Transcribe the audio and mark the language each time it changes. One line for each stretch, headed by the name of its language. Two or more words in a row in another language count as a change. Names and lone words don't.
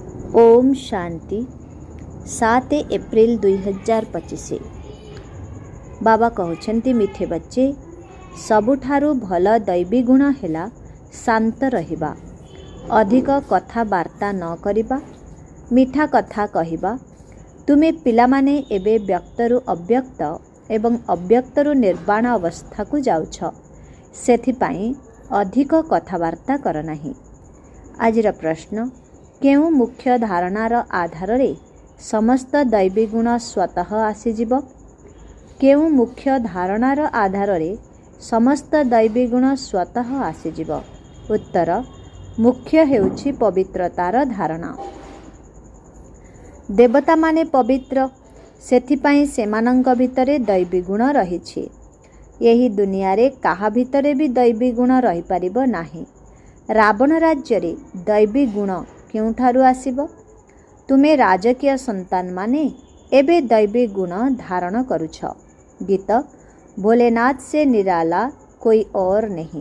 Odia: ଓମ ଶାନ୍ତି 7 ଏପ୍ରିଲ 2025।
Hindi: बाबा कहते मिठे बच्चे
Odia: ସବୁଠାରୁ ଭଲ ଦୈବୀ ଗୁଣ ହୈ ଶାନ୍ତ ରହିବା, ଅଧିକ କଥାବାର୍ତ୍ତା ନ କରିବା, ମିଠା କଥା କହିବା। ତୁମେ ପିଲାମାନେ ଏବେ ବ୍ୟକ୍ତରୁ ଅବ୍ୟକ୍ତ ଏବଂ ଅବ୍ୟକ୍ତରୁ ନିର୍ବାଣ ଅବସ୍ଥା କୁ ଯାଉଛ, ସେଥିପାଇଁ ଅଧିକ କଥାବାର୍ତ୍ତା କର ନାହିଁ। ଆଜିର ପ୍ରଶ୍ନ, କେଉଁ ମୁଖ୍ୟ ଧାରଣାର ଆଧାର ରେ ସମସ୍ତ ଦୈବୀ ଗୁଣ ସ୍ୱତଃ ଆସିଯିବ? କେଉଁ ମୁଖ୍ୟ ଧାରଣାର ଆଧାର ରେ ସମସ୍ତ ଦୈବୀ ଗୁଣ ସ୍ୱତଃ ଆସିଯିବ? ଉତ୍ତର, ମୁଖ୍ୟ ହେଉଛି ପବିତ୍ରତାର ଧାରଣା। ଦେବତା ମାନେ ପବିତ୍ର, ସେଥିପାଇଁ ସେମାନଙ୍କ ଭିତରେ ଦୈବୀ ଗୁଣ ରହିଛି। ଏହି ଦୁନିଆ ରେ କାହା ଭିତରେ ଭି ଦୈବୀ ଗୁଣ ରହି ପାରିବ ନାହିଁ। ରାବଣ ରାଜ୍ୟ ରେ ଦୈବୀ ଗୁଣ କେଉଁଠାରୁ ଆସିବ? ତୁମେ ରାଜକୀୟ ସନ୍ତାନ ମାନେ ଏବେ ଦୈବୀ ଗୁଣ ଧାରଣ କରୁଛ।
Hindi: गीत, भोलेनाथ से निराला कोई और नहीं।